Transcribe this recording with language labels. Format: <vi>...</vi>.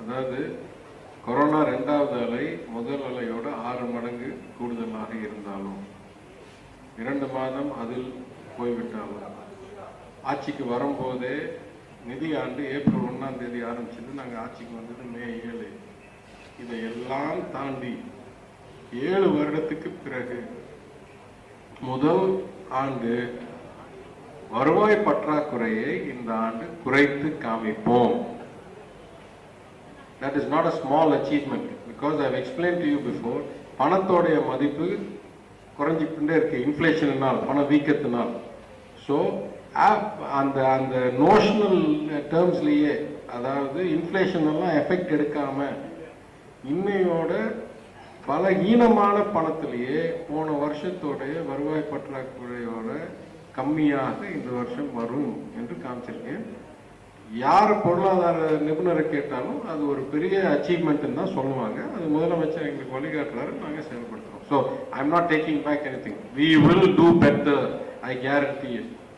<ta>அதாவது கொரோனா 2வது அலை முதல் அலையோட 6 மடங்கு கூடுதலாக இருந்தாலும் 2 மாதம் அதில் போய்விட்டாலும் ஆட்சிக்கு வரும்போதே நிதி ஆண்டு ஏப்ரல் 1ஆம் தேதி ஆரம்பிச்சது, நாங்கள் ஆட்சிக்கு வந்தது மே 7. இதையெல்லாம் தாண்டி 7 வருடத்துக்கு பிறகு முதல் ஆண்டு வருவாய் பற்றாக்குறையை இந்த ஆண்டு குறைத்து காமிப்போம்.</ta> <en>That is not a small achievement because I have explained to you before.</en> <ta>பணத்தோடைய மதிப்பு குறைஞ்சிக்கிட்டே இருக்கு இன்ஃப்ளேஷனால், பண வீக்கத்தினால். ஸோ அந்த நோஷனல் டேர்ம்ஸ்லேயே, அதாவது இன்ஃப்ளேஷன் எல்லாம் எஃபெக்ட் எடுக்காம இன்னையோட பல ஈனமான பணத்திலேயே போன வருஷத்தோடைய வருவாய் பற்றாக்குறையோட கம்மியாக இந்த வருஷம் வரும் என்று காமிச்சிருக்கேன். யார் பொருளாதார நிபுணரை கேட்டாலும் அது ஒரு பெரிய அச்சீவ்மெண்ட் தான் சொல்லுவாங்க. அது முதலமைச்சர் எங்களுக்கு வழிகாட்டுறாரு, நாங்கள் செயல்படுத்துறோம்.</ta> <en>So I am not taking back anything. We will do better, I guarantee it.</en>